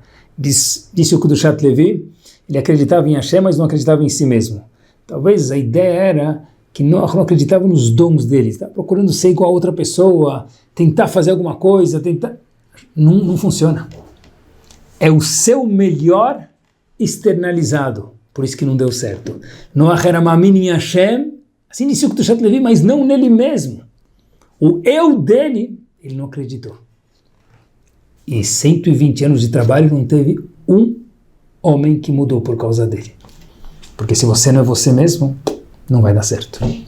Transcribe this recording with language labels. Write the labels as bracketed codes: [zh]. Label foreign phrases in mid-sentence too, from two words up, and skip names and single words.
[pt] Disse o Kudushat Levi, ele acreditava em Hashem, mas não acreditava em si mesmo. Talvez a ideia era que Noach não acreditava nos dons dele, estava procurando ser igual a outra pessoa, tentar fazer alguma coisa, não funciona. É o seu melhor externalizado, por isso que não deu certo. Noach era Ma'amin em Hashem, assim disse o Kudushat Levi, mas não nele mesmo. O eu dele, ele não acreditou. E 120 anos de trabalho não teve um homem que mudou por causa dele. Porque se você não é você mesmo, não vai dar certo.